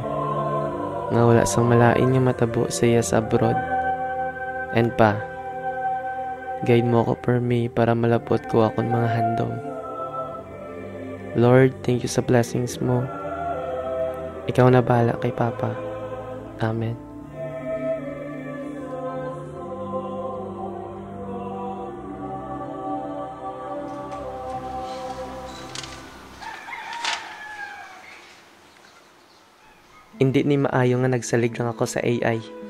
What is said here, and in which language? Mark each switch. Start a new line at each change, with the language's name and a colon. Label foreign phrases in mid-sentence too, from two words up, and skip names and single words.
Hiligaynon: Nga wala sang malain nga matabo sa iya sa abroad. And pa, guide mo ako per me para malapot ko akong mga handom.
English: Lord, thank you
Hiligaynon: sa blessings mo. Ikaw na bahala kay Papa. Amen. Hindi ni maayo nga nagsalig lang ako sa AI.